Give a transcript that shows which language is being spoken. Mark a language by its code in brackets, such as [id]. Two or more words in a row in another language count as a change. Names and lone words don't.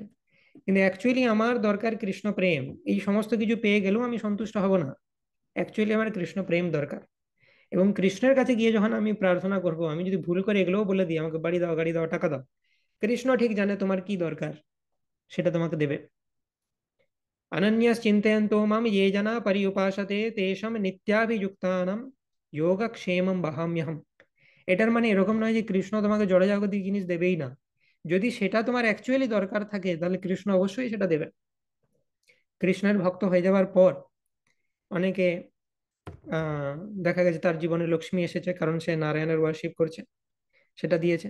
[bn] কিন্তু অ্যাকচুয়ালি আমার দরকার কৃষ্ণ প্রেম। এই সমস্ত কিছু পেয়ে গেলেও আমি সন্তুষ্ট হব না। অ্যাকচুয়ালি আমার কৃষ্ণ প্রেম দরকার। এবং কৃষ্ণের কাছে গিয়ে যখন আমি প্রার্থনা করব, আমি যদি ভুল করে এগুলোও বলে দিই আমাকে বাড়ি দাও, গাড়ি দাও, টাকা দাও, কৃষ্ণ ঠিক জানে তোমার কি দরকার, সেটা তোমাকে দেবে। [sa] अनन्यस् चिन्तयन्तो माम ये जना पर्युपासते तेषां নিত্যাভিযুক্তানাম যোগক্ষেমম বহাম্যহম। [bn] এটার মানে এরকম নয় যে কৃষ্ণ তোমাকে জড়জাগতিক জিনিস দেবেই না। যদি সেটা তোমার অ্যাকচুয়ালি দরকার থাকে তাহলে কৃষ্ণ অবশ্যই সেটা দেবে। কৃষ্ণের ভক্ত হয়ে যাওয়ার পর অনেকে আহ দেখা গেছে তার জীবনে লক্ষ্মী এসেছে কারণ সে নারায়ণের ওয়ার্শিপ করছে, সেটা দিয়েছে।